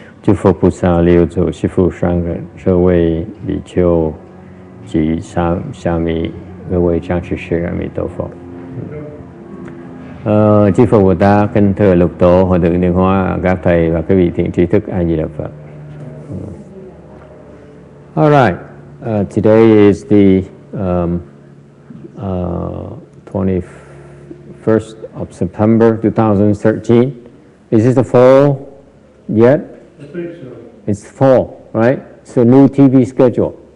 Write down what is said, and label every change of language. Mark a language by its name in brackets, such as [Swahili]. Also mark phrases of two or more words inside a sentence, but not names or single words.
[Chinese] 诸佛菩萨六祖师父上人，这位比丘及沙弥各位 [Vietnamese] trang sư sư [Chinese] Emitofuo. [Vietnamese] Chư Phật Bồ Tát, kính thưa lục tổ, hòa thượng Nhân Hóa, các thầy và các vị thiện tri thức A Di Đà Phật. [English] All right, today is the 21st of September 2013. Is this the fall yet? I think so. It's fall, right? So new TV schedule.